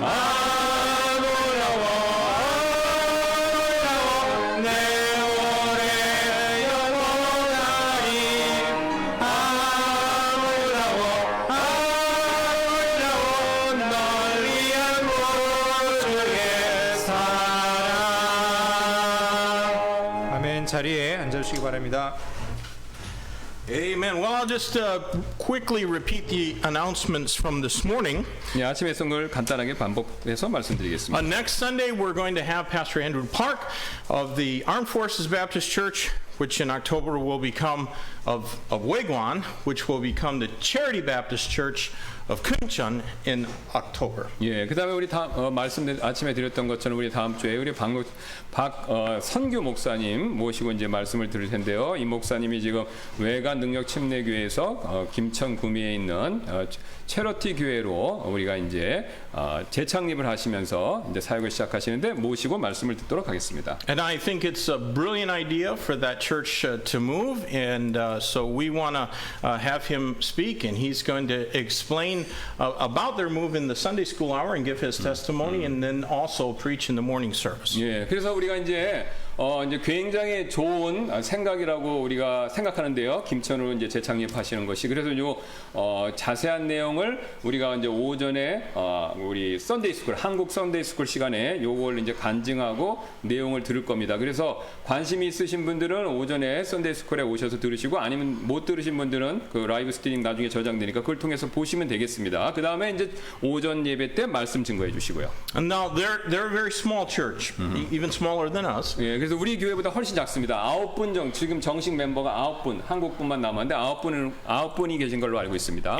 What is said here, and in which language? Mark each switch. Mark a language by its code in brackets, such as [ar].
[ko] 아 놀라워 내 오래 영원하리. 아 놀라워 널 위한 구주의 사랑. 아멘. 자리에 앉아주시기 바랍니다. [en] Amen. Well, I'll just quickly repeat the announcements from this morning. [ko] 예, 아침에 했던 걸 간단하게 반복해서 말씀드리겠습니다. [en] Next Sunday, we're going to have Pastor Andrew Park of the Armed Forces Baptist Church, which in October will become of Wagwan, which will become the Charity Baptist Church of Kunchun in October. [ko] 예, 그다음에 우리 아침에 드렸던 것처럼 우리 다음 주에 우리 선규 목사님 모시고 이제 말씀을 드릴 텐데요. 이 목사님이 지금 외관 능력 침례교회에서 김천 구미에 있는 체러티 교회로 우리가 이제 재창립을 하시면서 이제 사역을 시작하시는데 모시고 말씀을 듣도록 하겠습니다. [en] And I think it's a brilliant idea for that church to move, and so we want to have him speak, and he's going to explain about their move in the Sunday school hour and give his testimony, and then also preach in the morning service. [ko] 예, 그래서 우리가 이제 굉장히 좋은 생각이라고 우리가 생각하는데요. 김천으로 이제 재창립하시는 것이. 그래서 요 자세한 내용을 우리가 이제 오전에 우리 썬데이 스쿨, 한국 썬데이 스쿨 시간에 요걸 이제 간증하고 내용을 들을 겁니다. 그래서 관심이 있으신 분들은 오전에 썬데이 스쿨에 오셔서 들으시고, 아니면 못 들으신 분들은 그 라이브 스트리밍 나중에 저장되니까 그걸 통해서 보시면 되겠습니다. 그 다음에 이제 오전 예배 때 말씀 증거해 주시고요. [en] And now they're a very small church, even smaller than us. [ko] 예, 그래서 우리 교회보다 훨씬 작습니다. 9분 지금 정식 멤버가 9분, 한국분만 남았는데 9분이 계신 걸로 알고 있습니다.